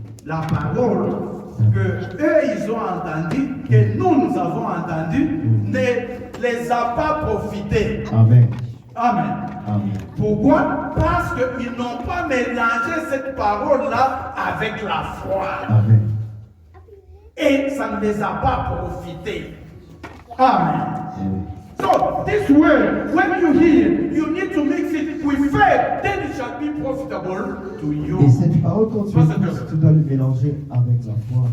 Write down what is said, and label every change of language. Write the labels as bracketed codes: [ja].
[fr] La parole que eux ils ont entendue, que nous avons entendue, ne les a pas profités. Amen. Amen. Amen. Pourquoi? Parce qu'ils n'ont pas mélangé cette parole-là avec la foi. Amen. Et ça ne les a pas profités. Amen. Amen. [en] So, this word, when you hear, you need to mix it with faith, then it shall be profitable to [fr] Et [en] you. [fr] cette parole, quand tu écoutes, tu dois le mélanger avec la foi.